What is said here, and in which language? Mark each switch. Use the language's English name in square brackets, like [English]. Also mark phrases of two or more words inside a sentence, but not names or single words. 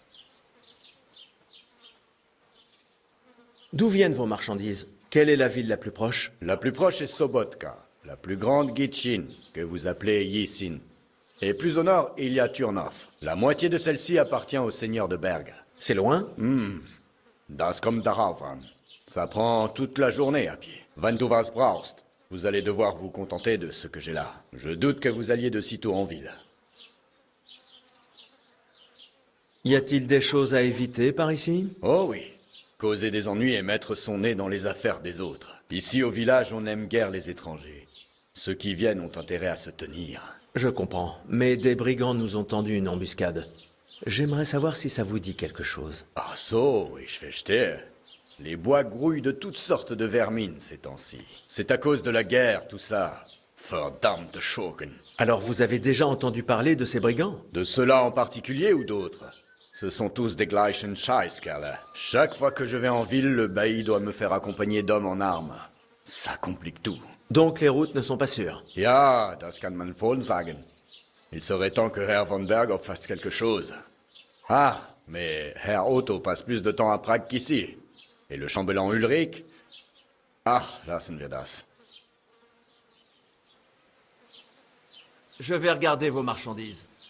[French] D'où viennent vos marchandises? Quelle est la ville la plus proche? La plus proche est Sobotka, la plus grande Gitchin, que vous appelez Yisin. Et plus au nord, il y a Turnov. La moitié de celle-ci appartient au seigneur de Berg. C'est loin? [German] Das kommt darauf an. [French] Ça prend toute la journée à pied. [German] Wenn du was brauchst, [French] vous allez devoir vous contenter de ce que j'ai là. Je doute que vous alliez de sitôt en ville. Y a-t-il des choses à éviter par ici? Oh oui. Causer des ennuis et mettre son nez dans les affaires des autres. Ici au village, on n'aime guère les étrangers. Ceux qui viennent ont intérêt à se tenir. Je comprends, mais des brigands nous ont tendu une embuscade. J'aimerais savoir si ça vous dit quelque chose. [German] Ah so, ich verstehe. [French] Les bois grouillent de toutes sortes de vermines ces temps-ci. C'est à cause de la guerre, tout ça. [German] Verdammte Schurken. [French] Alors vous avez déjà entendu parler de ces brigands? De ceux-là en particulier ou d'autres? Ce sont tous des [German] gleichen Scheißkerle. [French] Chaque fois que je vais en ville, le bailli doit me faire accompagner d'hommes en armes. Ça complique tout. Donc les routes ne sont pas sûres. [German] Ja, das kann man wohl sagen. [French] Il serait temps que Herr von Berghoff fasse quelque chose. Ah, mais Herr Otto passe plus de temps à Prague qu'ici. Et le chambellan Ulrich? Ah, [German] lassen wir das. [French] Je vais regarder vos marchandises.